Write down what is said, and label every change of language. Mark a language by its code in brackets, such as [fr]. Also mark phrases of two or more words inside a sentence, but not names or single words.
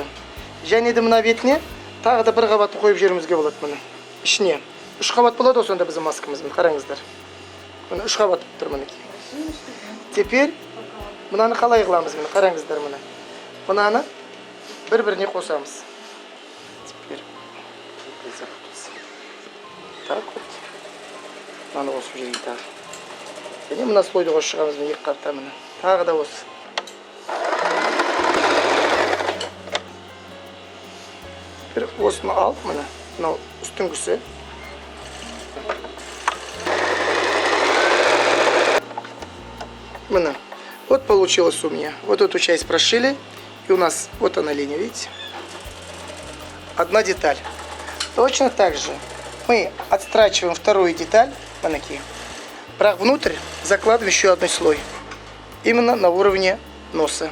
[kk] Және де мына бетіне тағы да 1 қабатты қойып жіберуімізге болады міне. Ішіне. 3 қабат болады сонда біздің маскамыз. Қараңыздар. Міне 3 қабат тұр мінекей. Теперь мынаны қалай қыламыз міне? Қараңыздар міне. Мынаны бір-біріне қосамыз. [ru] Теперь так вот. [kk] Мынаны қосып жіберейін тағы. Және мына слойды қосып шығамыз міне 2 қабатта міне. Тағы да осы. Осыны алып міне. Мынау үстіңгісі. Міне. [ru] Вот получилось у меня. Вот эту часть прошили. И у нас вот она линия, видите? Одна деталь. Точно так же мы отстрачиваем вторую деталь. Внутрь закладываем еще 1 слой. Именно на уровне носа.